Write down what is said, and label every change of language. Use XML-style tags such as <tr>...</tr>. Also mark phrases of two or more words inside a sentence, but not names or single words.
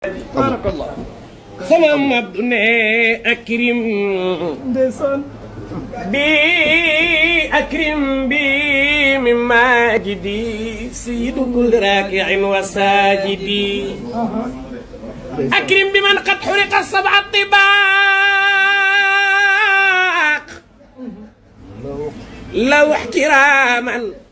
<wo>Barakallah. Sama Abdu ne akrim. Ndeysaan.</wo> <ar>بي أكرم بي من ماجد سيد كل راكع وساجد. Aha. أكرم بمن قد حرق سبع الطباق. لو احتراما</ar>